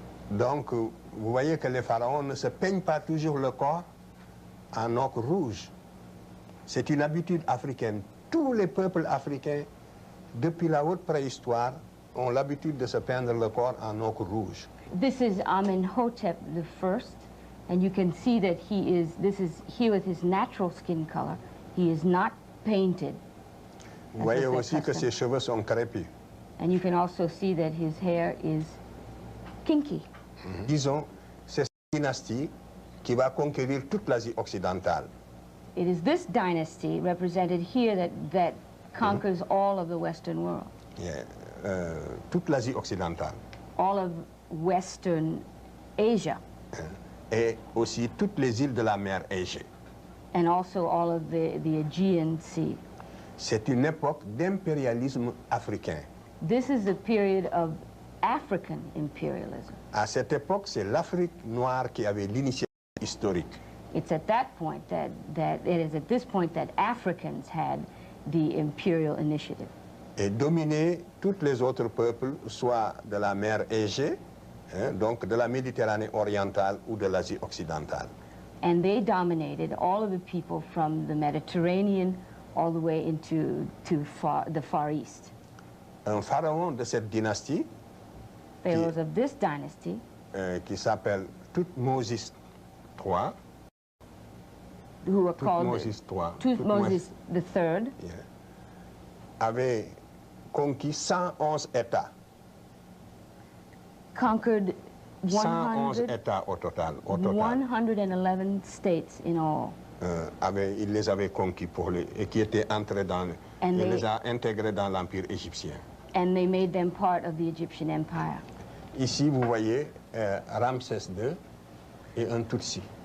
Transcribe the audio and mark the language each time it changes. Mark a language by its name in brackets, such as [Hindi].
[French] Donc, vous voyez que les pharaons ne se peignent pas toujours le corps en ocre rouge. C'est une habitude africaine. Tous les peuples africains, depuis la haute préhistoire, ont l'habitude de se peindre le corps en ocre rouge. [English] This is Amenhotep I, and you can see that this is he with his natural skin color. He is not painted. [French] Vous voyez aussi que ses cheveux sont crépus. [English] And you can also see that his hair is kinky. [French] Disons, c'est cette dynastie qui va conquérir toute l'Asie occidentale. [English] It is this dynasty represented here that conquers all of the Western world. Yeah. [French] Toute l'Asie occidentale. [English] All of Western Asia. [French] Et aussi toutes les îles de la mer Égée. [English] And also all of the Aegean Sea. [French] C'est une époque d'impérialisme africain. [English] This is a period of African imperialism. [French] À cette époque, c'est l'Afrique noire qui avait l'initiative historique. [English] It's at that point it is at this point that Africans had the imperial initiative. [French] Et dominer tous les autres peuples, soit de la mer Égée, donc de la Méditerranée orientale ou de l'Asie occidentale. [English] And they dominated all of the people from the Mediterranean all the way into the Far East. [French] Un pharaon de cette dynastie, [English] Pharaohs of this dynasty, [French] qui s'appelle Thutmose III, [English] who were called Thutmose III, [French] avait conquis 111 États. [English] Conquered [French] 111 États au total. [English] 111 states in all. [French] Il les avait conquis et qui étaient entrés il les a intégrés dans l'Empire égyptien. [English] And they made them part of the Egyptian Empire. [French] Ici, vous voyez Ramsès II et un Tutsi.